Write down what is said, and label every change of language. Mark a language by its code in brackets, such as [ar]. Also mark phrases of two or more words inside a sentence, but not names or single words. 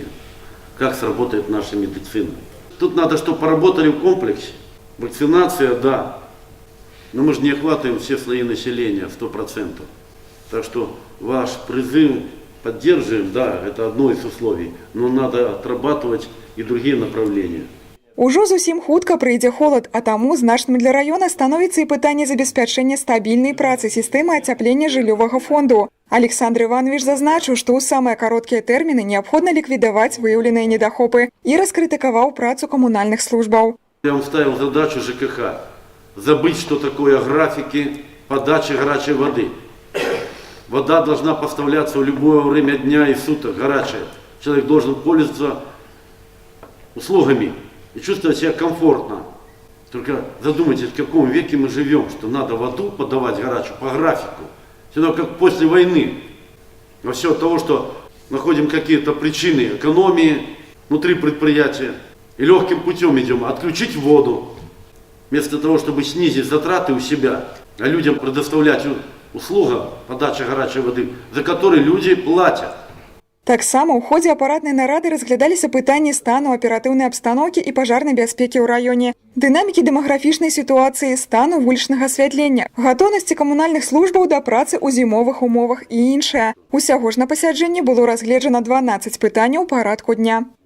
[ru] Как сработает наша медицина. Тут надо, чтобы поработали в комплексе. Вакцинация, да, но мы же не охватываем все слои населения 100%. Так что ваш призыв поддерживаем, да, это одно из условий, но надо отрабатывать и другие направления. [be] Ужо зусім хутка прыйдзе холад, а таму значным для раёна становіцца і пытанне забеспячэння стабільнай працы сістэмы ацяплення жыллёвага фонду. Александр Иванович зазначыў, што ў самыя кароткія тэрміны неабходна ліквідаваць выяўленыя недахопы і раскрытыкаваў працу камунальных службаў. [ru] Я вам ставил задачу ЖКХ забыть, что такое графики подачи горячей воды. Вода должна поставляться в любое время дня и суток, горячая. Человек должен пользоваться услугами и чувствовать себя комфортно. Только задумайтесь, в каком веке мы живем, что надо воду подавать горячую по графику. Все равно как после войны. Во все от того, что находим какие-то причины экономии внутри предприятия и легким путем идем отключить воду. Вместо того, чтобы снизить затраты у себя, а людям предоставлять услугу подачи горячей воды, за которую люди платят. [be] Таксама ў ходзе апаратнай нарады разглядаліся пытанні стану аператыўнай абстаноўкі і пажарнай бяспекі ў раёне, дынамікі дэмаграфічнай сітуацыі, стану вулічнага асвятлення, гатоўнасці камунальных службаў да працы ў зімовых умовах і іншае. Усяго ж на пасяджэнні было разгледжана 12 пытанняў парадку дня.